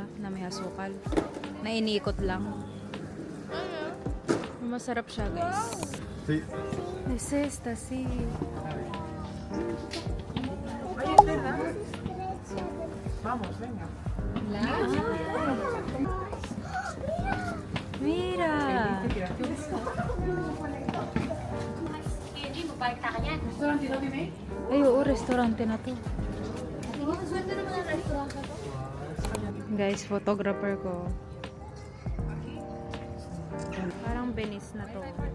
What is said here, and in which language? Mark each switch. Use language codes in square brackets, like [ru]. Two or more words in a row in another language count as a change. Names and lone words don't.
[tl] Na may asukal. Na iniikot lang. Masarap siya, guys. [es] Sí. [en] This is the sea. [es] Vamos, venga. Mira. [tl] Ay, oo, restaurante na to. Guys, photographer ko. Parang Venice na to.